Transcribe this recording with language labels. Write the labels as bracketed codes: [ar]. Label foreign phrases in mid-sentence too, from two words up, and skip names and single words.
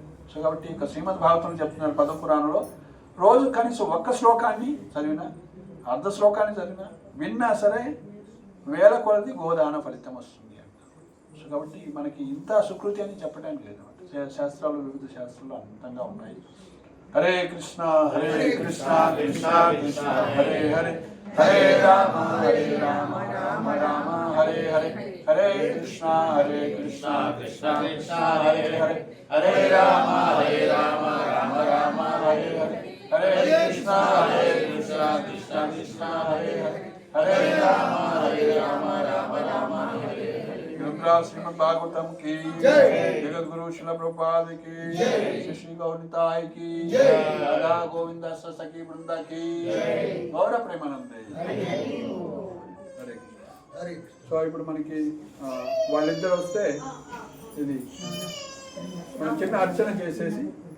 [te] సో కాబట్టి ఇక శ్రీమద్ భాగవతం చెప్తున్నారు పద్మపురాణంలో రోజు కనీసం ఒక్క శ్లోకాన్ని చదివినా, అర్ధ శ్లోకాన్ని చదివినా, విన్నా సరే వేల కొలది గోదాన ఫలితం వస్తుంది అంటారు. సో కాబట్టి మనకి ఇంత సుకృతి అని చెప్పడానికి లేదు. శాస్త్రాలు వివిధ శాస్త్రాలు అంతంగా ఉన్నాయి. హరే కృష్ణ హరే కృష్ణ కృష్ణ కృష్ణ హరే హరే, హరే రామ రామ రామ హరే హరే, హరే కృష్ణ కృష్ణ కృష్ణ హరే హరే, హరే రామ రామ రామ హరే హరే, హరే కృష్ణ కృష్ణ కృష్ణ హరే హరే, హరే రామ రామ రామ హరే హరే. [hi] శ్రీమద్ భాగవతం की जगद्गुरु श्रील प्रभुपाद की, श्री गौरताय की, राधा गोविंद सखी वृंदा की, गौर प्रेमानंदे. [te] సో ఇప్పుడు మనకి వాళ్ళిద్దరు వస్తే ఇది మనం చిన్న అర్చన చేసేసి